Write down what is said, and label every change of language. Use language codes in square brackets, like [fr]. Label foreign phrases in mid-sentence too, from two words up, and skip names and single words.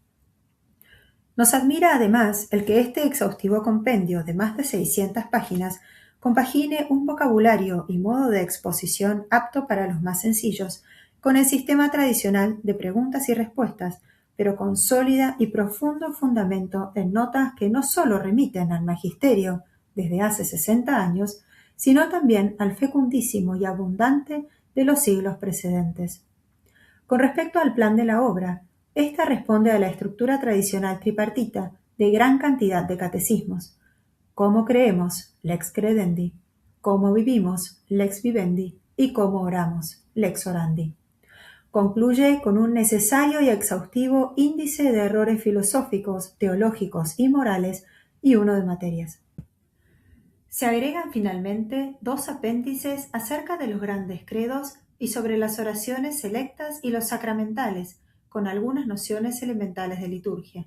[es] Nos admira además el que este exhaustivo compendio de más de 600 páginas compagine un vocabulario y modo de exposición apto para los más sencillos con el sistema tradicional de preguntas y respuestas, pero con sólida y profundo fundamento en notas que no sólo remiten al magisterio desde hace 60 años, sino también al fecundísimo y abundante de los siglos precedentes. Con respecto al plan de la obra, ésta responde a la estructura tradicional tripartita de gran cantidad de catecismos. Cómo creemos, [la] lex credendi; [es] cómo vivimos, [la] lex vivendi; [es] y cómo oramos, [la] lex orandi. [es] Concluye con un necesario y exhaustivo índice de errores filosóficos, teológicos y morales y uno de materias. Se agregan finalmente 2 apéndices acerca de los grandes credos y sobre las oraciones selectas y los sacramentales, con algunas nociones elementales de liturgia.